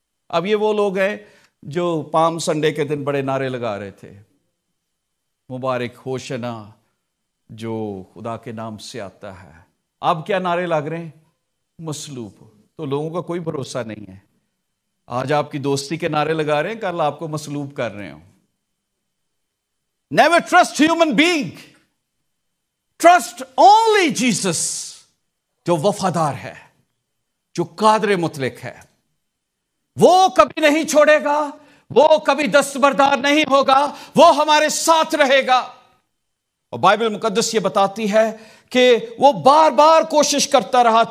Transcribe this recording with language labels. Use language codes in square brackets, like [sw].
[ur] اب یہ وہ لوگ ہیں جو پام سنڈے کے دن بڑے نعرے لگا رہے تھے، مبارک ہوشنا جو خدا کے نام سے آتا ہے. اب کیا نعرے لگ رہے ہیں؟ مصلوب. تو لوگوں کا کوئی بھروسہ نہیں ہے. آج آپ کی دوستی کے نعرے لگا رہے ہیں، کل آپ کو مصلوب کر رہے ہوں. [en] Never trust human being. Trust only Jesus. [ur] جو وفادار ہے، جو قادر مطلق ہے، وہ کبھی نہیں چھوڑے گا، وہ کبھی دستبردار نہیں ہوگا، وہ ہمارے ساتھ رہے گا. اور بائبل مقدس یہ بتاتی ہے کہ وہ بار بار کوشش کرتا رہا.